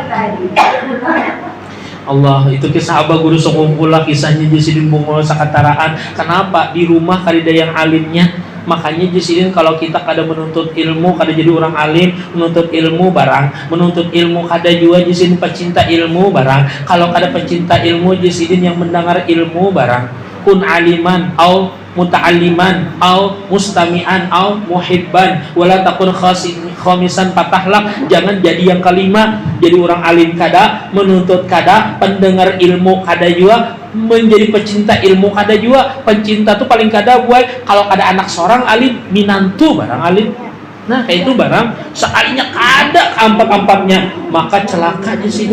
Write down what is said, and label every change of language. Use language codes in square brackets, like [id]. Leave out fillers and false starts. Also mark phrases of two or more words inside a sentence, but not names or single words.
[bjn] Allah itu kisah abah guru sekumpulah kisahnya Jesidin bungul sakataraan. Kenapa di rumah kadida yang alimnya? Makanya Jesidin kalau kita kada menuntut ilmu kada jadi orang alim, menuntut ilmu barang, menuntut ilmu kada juga Jesidin pecinta ilmu barang. Kalau kada pecinta ilmu Jesidin yang mendengar ilmu barang. [ar] كن عالمًا أو متعلمًا أو مستمعًا أو محبًا ولا تكن خامسًا فتهلك. [bjn] Jangan jadi yang kelima, jadi orang alim kada, menuntut kada, pendengar ilmu kada juga, menjadi pecinta ilmu kada juga. Pencinta tuh paling kada buat kalau kada anak seorang alim minantu barang alim. Nah kayak itu barang sekalinya kada keempat-empatnya maka celaka di sini.